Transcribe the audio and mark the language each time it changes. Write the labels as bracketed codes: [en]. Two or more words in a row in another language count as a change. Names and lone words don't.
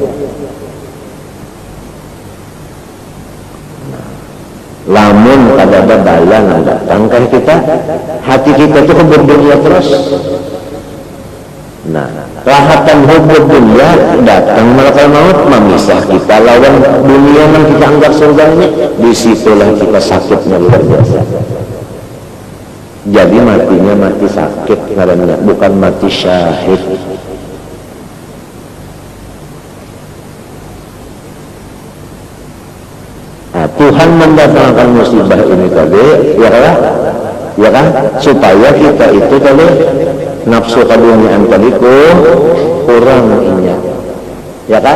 [bjn] Lamun kada ada bala yang datang kan kita, hati kita itu [ar] hubbud dunia [bjn] terus. Nah, rahatan [ar] hubbud dunia [bjn] datang malaikat maut memisah kita lawan dunia yang kita anggap surganya. [id] Disitulah kita sakitnya luar biasa. Jadi matinya mati sakit karena bukan mati syahid. Nah, Tuhan mendatangkan musibah ini tadi, ya kan, supaya kita itu tadi nafsu keduniaan tadi kurang ingat, ya kan?